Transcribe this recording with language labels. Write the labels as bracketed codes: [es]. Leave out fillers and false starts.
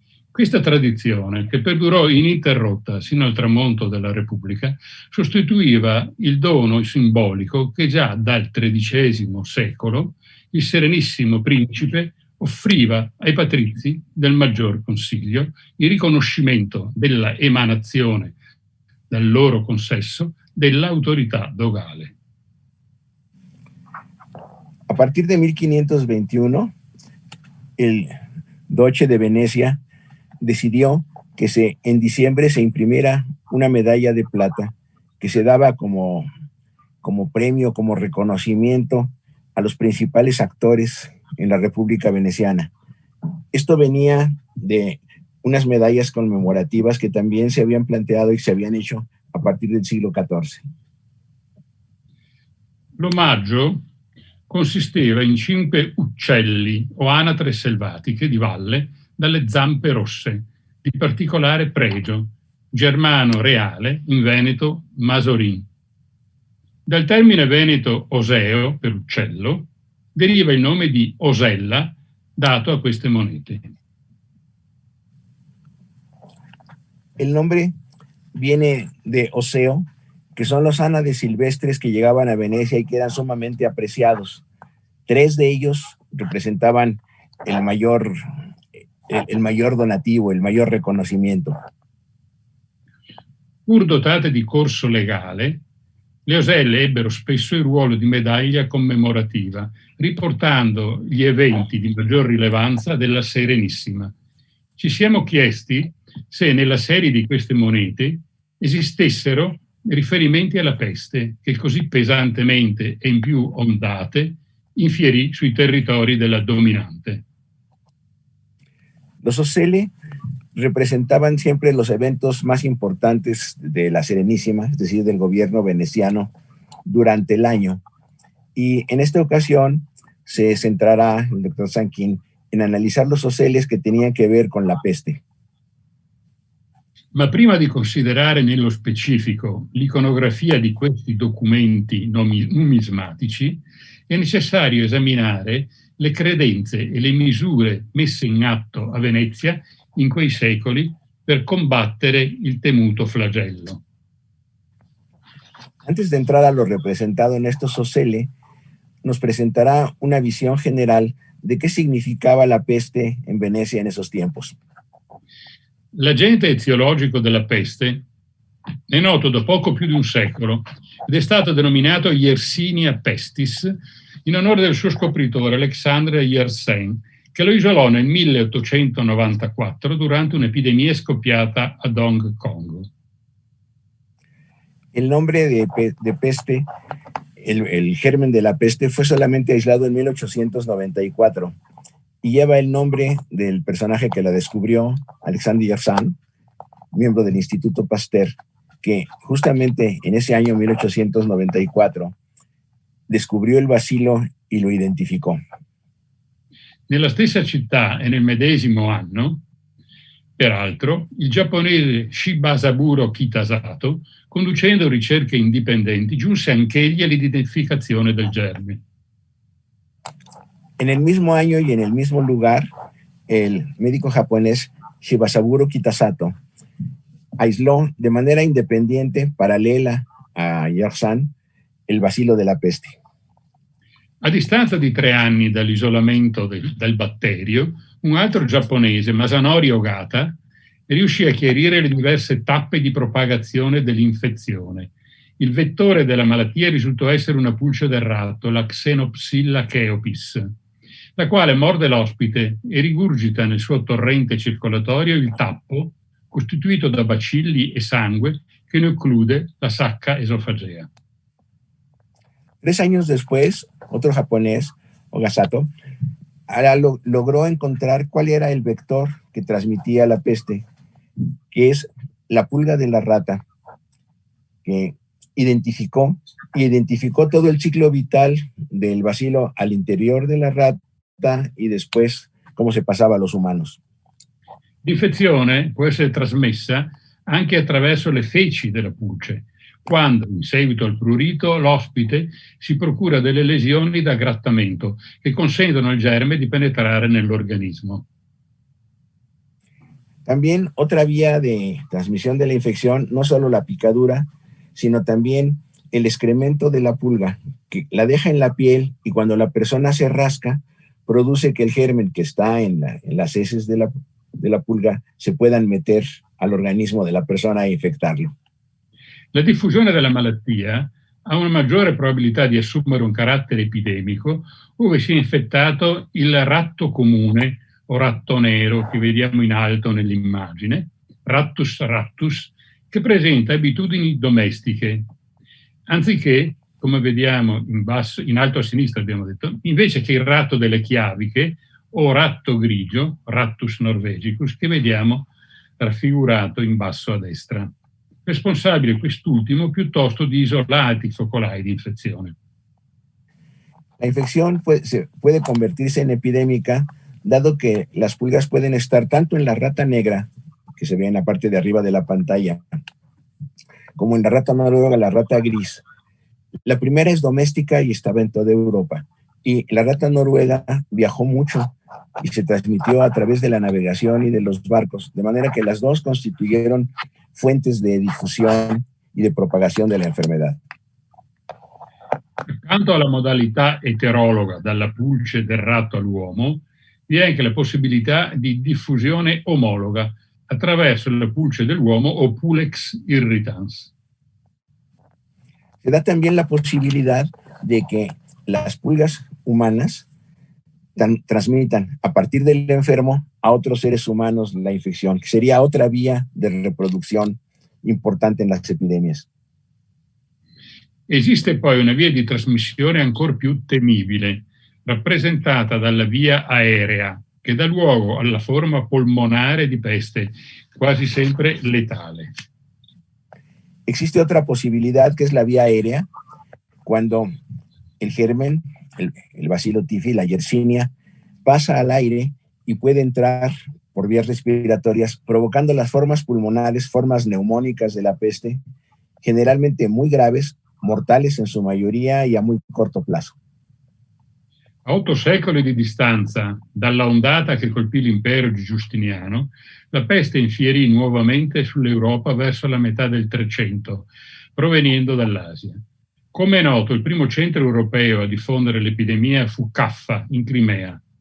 [it] Questa tradizione, che perdurò ininterrotta sino al tramonto della Repubblica, sostituiva il dono simbolico che già dal XIII secolo il Serenissimo Principe offriva ai patrizi del Maggior Consiglio il riconoscimento della emanazione dal loro consesso dell'autorità dogale. [es] A partir de 1521, el Doge de Venecia decidió que en diciembre se imprimiera una medalla de plata que se daba como premio, como reconocimiento a los principales actores en la República Veneciana. Esto venía de unas medallas conmemorativas que también se habían planteado y se habían hecho a partir del siglo XIV. [it] L'omaggio consisteva in 5 uccelli o anatre selvatiche di valle dalle zampe rosse, di particolare pregio, germano reale, in veneto masorin. Dal termine veneto oseo, per uccello, deriva il nome di osella dato a queste monete. [es] El nombre viene de oseo, que son los ánades silvestres que llegaban a Venecia y que eran sumamente apreciados. 3 de ellos representaban el mayor donativo, el mayor reconocimiento. [it] Pur dotate di corso legale, le oselle ebbero spesso il ruolo di medaglia commemorativa, riportando gli eventi di maggior rilevanza della Serenissima. Ci siamo chiesti se nella serie di queste monete esistessero riferimenti alla peste che così pesantemente e in più ondate infierì sui territori della dominante. [es] Los OCELE representaban siempre los eventos más importantes de la Serenísima, es decir, del gobierno veneciano durante el año. Y en esta ocasión se centrará el doctor Sanquín en analizar los OCELes que tenían que ver con la peste. [it] Ma prima di considerare nello specifico l'iconografia di questi documenti numismatici, è necessario esaminare le credenze e le misure messe in atto a Venezia in quei secoli per combattere il temuto flagello. [es] Antes de entrar a lo representado en estos OCELE, nos presentará una visión general de qué significaba la peste en Venecia en esos tiempos. [it] L'agente eziologico della peste è noto da poco più di un secolo ed è stato denominato Yersinia pestis in onore del suo scopritore Alexandre Yersin, che lo isolò nel 1894 durante un'epidemia scoppiata ad Hong Kong. [es] El nombre de peste, el germen de la peste, fue solamente aislado en 1894 y lleva el nombre del personaje que la descubrió, Alexandre Yersin, miembro del Instituto Pasteur, que justamente en ese año 1894 descubrió el bacilo y lo identificò. [it] Nella stessa città e nel medesimo anno, peraltro, il giapponese Shibasaburo Kitasato, conducendo ricerche indipendenti, giunse anch'egli all'identificazione del germe. [es] En el mismo año y en el mismo lugar, el médico japonés Shibasaburo Kitasato aisló de manera independiente, paralela a Yersan, el bacilo [it] della peste. A distanza di 3 anni dall'isolamento del batterio, un altro giapponese, Masanori Ogata, riuscì a chiarire le diverse tappe di propagazione dell'infezione. Il vettore della malattia risultò essere una pulce del ratto, la Xenopsilla chaeopis, la quale morde l'ospite e rigurgita nel suo torrente circolatorio il tappo, costituito da bacilli e sangue, que ne occlude la sacca esofagea. [es] 3 años después, otro japonés, Ogasato, logró encontrar cuál era el vector que transmitía la peste, que es la pulga de la rata, que identificó todo el ciclo vital del bacilo al interior de la rata y después cómo se pasaba a los humanos. [it] L'infezione può essere trasmessa anche attraverso le feci della pulce, quando, in seguito al prurito, l'ospite si procura delle lesioni da grattamento che consentono al germe di penetrare nell'organismo. [es] También otra vía de transmisión de la infección, no solo la picadura, sino también el excremento de la pulga, que la deja en la piel y cuando la persona se rasca, produce que el germen que está en las heces de la pulga se puedan meter al organismo de la persona e infectarlo. [it] La diffusione della malattia ha una maggiore probabilità di assumere un carattere epidemico ove sia infettato il ratto comune o ratto nero che vediamo in alto nell'immagine, Rattus rattus, che presenta abitudini domestiche, anziché, come vediamo in alto a sinistra abbiamo detto, invece che il ratto delle chiaviche o ratto grigio, Rattus norvegicus, che vediamo raffigurato in basso a destra. Responsabile quest'ultimo piuttosto di isolati focolai di infezione. [es] La infección puede convertirse en epidémica, dado que las pulgas pueden estar tanto en la rata negra, que se ve en la parte de arriba de la pantalla, como en la rata noruega, la rata gris. La primera es doméstica y estaba en toda Europa. Y la rata noruega viajó mucho y se transmitió a través de la navegación y de los barcos, de manera que las dos constituyeron fuentes de difusión y de propagación de la enfermedad. [it] Accanto alla modalità eterologa dalla pulce del ratto all'uomo, vi è anche la possibilità di diffusione omologa attraverso la pulce dell'uomo o Pulex irritans. [es] Se da también la posibilidad de que las pulgas humanas transmitan a partir del enfermo a otros seres humanos la infección, que sería otra vía de reproducción importante en las epidemias. [it] Esiste poi una via di trasmissione ancora più temibile, rappresentata dalla via aerea, che dà luogo alla forma polmonare di peste, quasi sempre letale. [es] Existe otra posibilidad que es la vía aérea, cuando el germen, el bacilo tifi, la Yersinia, pasa al aire y puede entrar por vías respiratorias, provocando las formas pulmonares, formas neumónicas de la peste, generalmente muy graves, mortales en su mayoría y a muy corto plazo. [it] A 8 secoli di distanza dalla ondata che colpì l'impero di Giustiniano, la peste infierì nuovamente sull'Europa verso la metà del 300, provenendo dall'Asia. Come è noto, il primo centro europeo a diffondere l'epidemia fu Caffa, in Crimea.